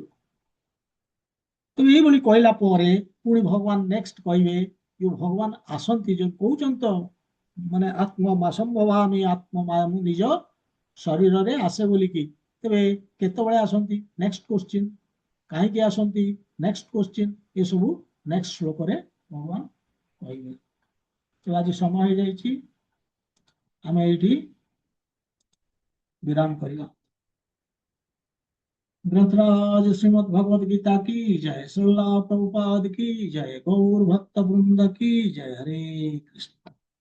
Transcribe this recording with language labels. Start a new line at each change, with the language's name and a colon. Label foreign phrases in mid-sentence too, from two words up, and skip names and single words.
Odia: ତେଣୁ ଏଇଭଳି କହିଲା ପରେ ପୁଣି ଭଗବାନ ନେକ୍ସଟ କହିବେ, ଯୋଉ ଭଗବାନ ଆସନ୍ତି, ଯୋଉ କହୁଛନ୍ତି ତ ମାନେ ଆତ୍ମସମ୍ଭବାମି ଆତ୍ମମାୟା, ମୁଁ ନିଜ ଶରୀରରେ ଆସେ ବୋଲିକି, ତେବେ କେତେବେଳେ ଆସନ୍ତି?
English: next question.
Odia: କାହିଁକି ଆସନ୍ତି?
English: next question.
Odia: ଏସବୁ ନେକ୍ସଟ ଶ୍ଲୋକରେ ଭଗବାନ କହିବେ। ତ ଆଜି ସମୟ ହେଇଯାଇଛି, ଆମେ ଏଇଠି
Hindi: विराम करेगा। ग्रंथराज श्रीमद् भगवद गीता की जय, श्रीला प्रभुपाद की जय, गौर भक्त वृंद की जय। हरे कृष्ण।